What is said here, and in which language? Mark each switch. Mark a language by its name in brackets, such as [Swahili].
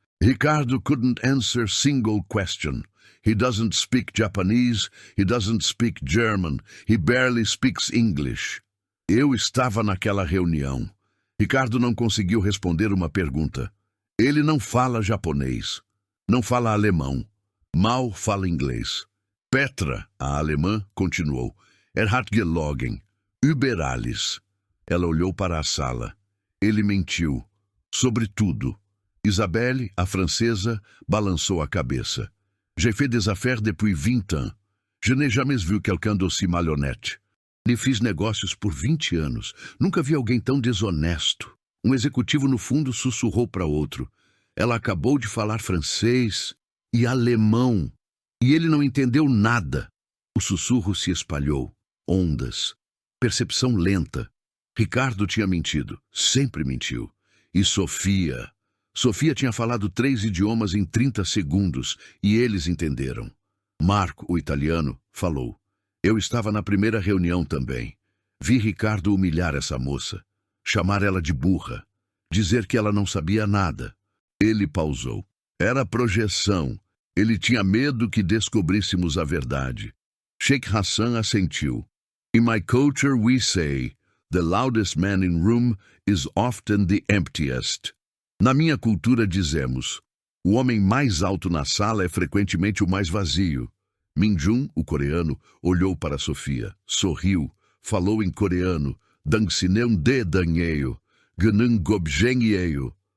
[English] Ricardo couldn't answer single question. He doesn't speak Japanese, he doesn't speak German, he barely speaks English. [Portuguese] Eu estava naquela reunião. Ricardo não conseguiu responder uma pergunta. Ele não fala japonês, não fala alemão, mal fala inglês. Petra, a alemã, continuou. [German] Hat gelogen, über alles. [Portuguese] Ela olhou para a sala. Ele mentiu. Sobre tudo. Isabelle, a francesa, balançou a cabeça. [French] J'ai fait des affaires depuis 20 ans. Je n'ai jamais vu quelqu'un d'aussi malhonnête. [Portuguese] E fiz negócios por 20 anos. Nunca vi alguém tão desonesto. Um executivo no fundo sussurrou para outro. Ela acabou de falar francês e alemão. E ele não entendeu nada. O sussurro se espalhou. Ondas. Percepção lenta. Ricardo tinha mentido. Sempre mentiu. E Sofia... Sofia tinha falado 3 idiomas em 30 segundos e eles entenderam. Marco, o italiano, falou. Eu estava na primeira reunião também. Vi Ricardo humilhar essa moça, chamar ela de burra, dizer que ela não sabia nada. Ele pausou. Era projeção. Ele tinha medo que descobríssemos a verdade. Sheikh Hassan assentiu. [English] In my culture we say, the loudest man in room is often the emptiest. [Portuguese] Na minha cultura dizemos, o homem mais alto na sala é frequentemente o mais vazio. Min Jun, o coreano, olhou para Sofia, sorriu, falou em coreano, [Korean] Dangsineum de danheio, Gnung gobjenyeio.